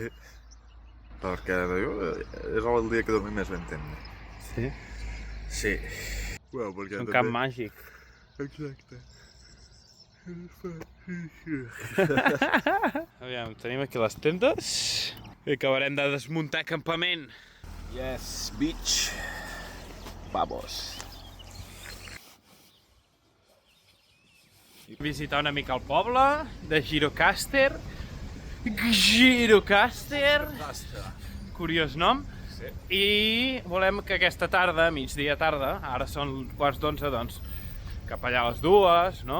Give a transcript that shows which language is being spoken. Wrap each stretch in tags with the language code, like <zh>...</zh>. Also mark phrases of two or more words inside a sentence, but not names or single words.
<ca>Perquè és el dia que dormim més ben tenda. Sí? Sí. Bueno, és un camp màgic. Exacte. Aviam, tenim aquí les tendes i acabarem de desmuntar campament.</ca> <en>Yes, bitch.</en> <ca>Vamos. Visitar una mica el poble de Gjirokastër. Gjirokastër! Curiós nom. Sí. I volem que aquesta tarda, migdia tarda, ara són 11:15, doncs cap allà a les 2, no?</ca>